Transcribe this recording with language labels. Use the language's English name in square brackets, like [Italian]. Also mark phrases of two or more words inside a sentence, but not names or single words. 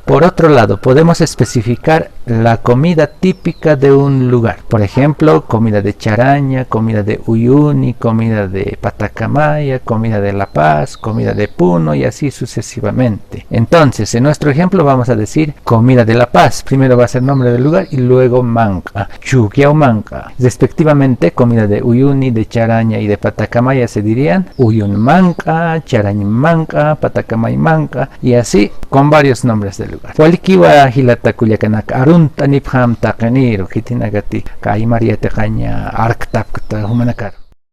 [Spanish] Por otro lado, podemos especificar la comida típica de un lugar. Por ejemplo, comida de Charaña, comida de Uyuni, comida de Patacamaya, comida de La Paz, comida de Puno y así sucesivamente. Entonces, en nuestro ejemplo vamos a decir comida de La Paz. Primero va a ser nombre del lugar y luego manca, [Aymara] Chuquiao manca. [Spanish] Respectivamente, comida de Uyuni, de Charaña y de Patacamaya se dirían [Aymara] Uyun manca, Charañ manca, Patacamay manca [Spanish] y así con varios nombres del lugar. [Aymara] Walikiwa hilata kuliakanak arunta nipham takaniro kitinagati kai María Tecaña arktapkta humanakar.